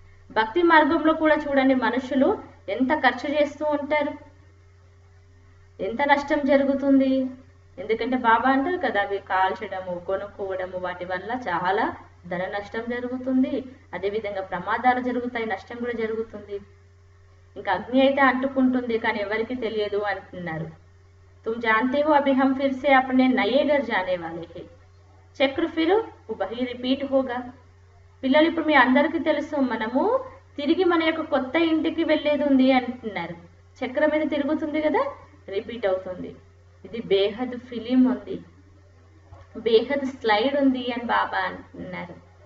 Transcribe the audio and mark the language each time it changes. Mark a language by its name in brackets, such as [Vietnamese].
[Telugu] భక్తి మార్గంలో కూడా చూడండి మనుషులు ఎంత ఖర్చు చేస్తూ ఉంటారు, ఎంత నష్టం జరుగుతుంది. ఎందుకంటే బాబా అంటారు కదా, అవి కాల్చడము, కొనుక్కోవడము, వాటి వల్ల చాలా ధన నష్టం జరుగుతుంది. అదేవిధంగా ప్రమాదాలు జరుగుతాయి, నష్టం కూడా జరుగుతుంది. ఇంకా అగ్ని అయితే అంటుకుంటుంది, కానీ ఎవరికి తెలియదు అంటున్నారు. [Hindi] तुम जानते हो अभी हम फिर से अपने नए घर जाने वाले हैं, చక్ర ఫిర్ వహీ రిపీట్ హోగా. [Telugu] పిల్లలు, ఇప్పుడు మీ అందరికీ తెలుసు మనము తిరిగి మన యొక్క కొత్త ఇంటికి వెళ్ళేది ఉంది అంటున్నారు. చక్రం మీద తిరుగుతుంది కదా, రిపీట్ అవుతుంది. ఇది బేహద్ ఫిలిం ఉంది, బేహద్ స్లైడ్ ఉంది అని బాబా అంటున్నారు.